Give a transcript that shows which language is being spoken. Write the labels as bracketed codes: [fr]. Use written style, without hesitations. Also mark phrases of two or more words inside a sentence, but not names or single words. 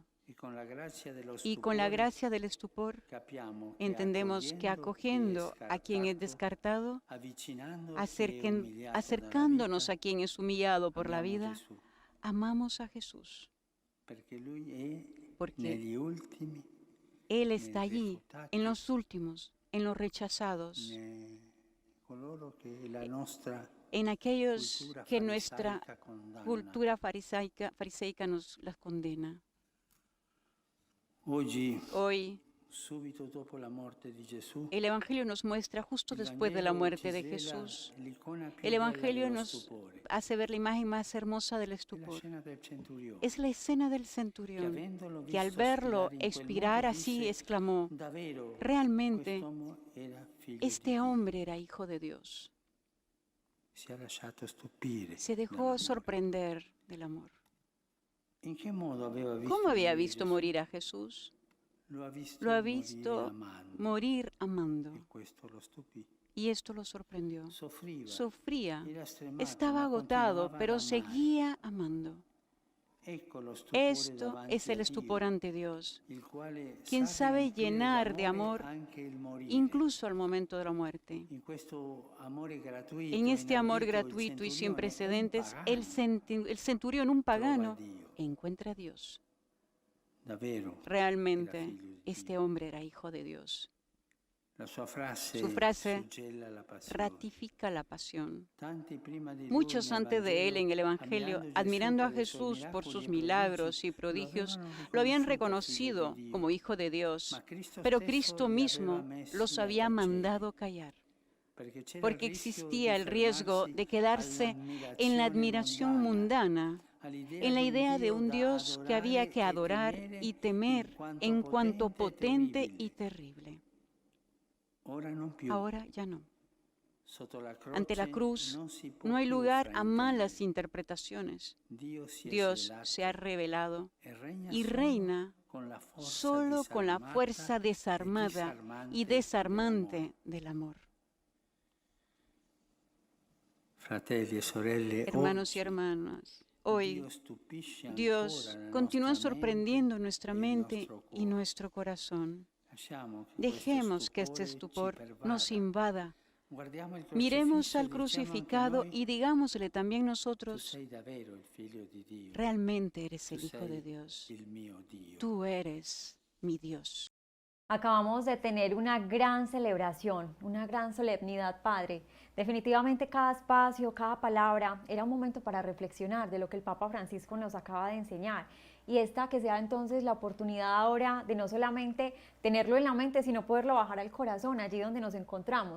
[es] Y con la gracia del estupor entendemos que acogiendo a quien es descartado, acercándonos a quien es humillado por la vida, amamos a Jesús. porque [it] negli ultimi, [es] Él está allí, en los últimos, en los rechazados, [it] coloro che la nostra [es] en aquellos [it] cultura [es] que nuestra [it] farisaica condanna. [es] cultura fariseica nos las condena. Hoy, [it] subito dopo la morte di Gesù, [es] el Evangelio nos muestra justo [it] il [es] después de la [it] Vangelo [es] muerte [it] ci [es] de [it] svela [es] Jesús. [it] l'icona più [es] El [it] bella [es] Evangelio [it] dello [es] nos [it] stupore. [es] hace ver la imagen más hermosa del [it] È la [es] estupor. [it] scena del centurione, [es] Es la escena del [it] che [es] centurión, [it] avendolo [es] que al [it] visto [es] verlo [it] spirare in quel [es] expirar [it] modo [es] así [it] disse, [es] exclamó, [it] davvero [es] realmente [it] quest'uomo era figlio [es] este [it] di Dio. [es] hombre era hijo de Dios. [it] Si è lasciato stupire [es] Se dejó [it] dall'amore. [es] sorprender del amor. [it] In che modo aveva visto [es] ¿Cómo había [it] morire [es] visto [it] Gesù? [es] morir a Jesús? [it] Lo ha visto, [es] Lo ha [it] morire [es] visto [it] amando, [es] morir amando. [it] e questo lo stupì. [es] Y esto lo sorprendió. [it] Soffriva, [es] Sufría, [it] era stremato, [es] estaba [it] ma [es] agotado, [it] continuava ad [es] pero [it] amare. [es] seguía amando. [it] Ecco lo stupore [es] Esto [it] davanti [es] es el [it] a [es] estupor [it] Dio, [es] ante Dios, [it] il quale [es] quien [it] sa [es] sabe [it] riempire [es] llenar de [it] d'amore [es] amor [it] anche il morire. [es] incluso al momento de la muerte. [it] In questo amore gratuito, [es] En este amor [it] inaudito, il [es] gratuito y sin [it] centurione, un [es] precedentes, [it] pagano, [es] el centurión, un [it] trova [es] pagano, [it] Dio. [es] encuentra a Dios. [it] Davvero era [es] Realmente, [it] figlio di [es] este [it] Dio. [es] hombre era hijo de Dios. [it] La sua frase [es] Su frase [it] suggella la passione. [es] ratifica la pasión. [it] Tanti prima di lui [es] Muchos [it] nel [es] antes de él en el [it] Vangelo, [es] Evangelio, admirando a [it] per i suoi [es] Jesús por [it] miracoli [es] sus [it] e [es] milagros y [it] prodigi, [es] prodigios, [it] avevano [es] lo habían [it] riconosciuto [es] reconocido [it] figlio di Dio. [es] como hijo de Dios, [it] Ma Cristo [es] pero [it] stesso [es] Cristo [it] li [es] mismo [it] aveva messi [es] los [it] a [es] había [it] tacere, [es] mandado callar, [it] perché c'era [es] porque [it] il rischio [es] existía [it] di [es] el riesgo [it] fermarsi [es] de quedarse en la admiración mundana, en la idea de un Dios que había que adorar y temer en cuanto potente y terrible. [it] Ora non più. [es] Ahora ya no. [it] Sotto la [es] Ante la [it] croce [es] cruz [it] non si può [es] no hay [it] più [es] lugar a malas [it] fraintendere. [es] interpretaciones. [it] Dio si è [es] Dios [it] svelato [es] se ha revelado [it] e regna [es] y [it] solo [es] reina [it] con la forza [es] solo con la [it] disarmata [es] fuerza [it] e [es] desarmada y desarmante del amor. [it] Fratelli e sorelle, [es] Hermanos y hermanas, hoy [it] Dio stupisce [es] Dios [it] ancora la [es] continúa [it] nostra [es] sorprendiendo [it] mente [es] nuestra [it] e il [es] mente [it] nostro [es] y [it] cuore. [es] nuestro corazón. [it] Lasciamo che [es] Dejemos que [it] questo [es] este estupor [it] ci [es] nos [it] pervada. [es] invada. [it] Guardiamo il [es] Miremos [it] crocifisso e [es] al [it] diciamo anche [es] crucificado [it] noi, [es] y digámosle también [it] tu [es] nosotros, [it] sei davvero il figlio di Dio, [es] realmente eres el [it] tu [es] Hijo de [it] sei [es] Dios. [it] il mio Dio. [es] Tú eres mi Dios. Acabamos de tener una gran celebración, una gran solemnidad, Padre. Definitivamente cada espacio, cada palabra era un momento para reflexionar de lo que el Papa Francisco nos acaba de enseñar. Y esta que sea entonces la oportunidad ahora de no solamente tenerlo en la mente, sino poderlo bajar al corazón, allí donde nos encontramos.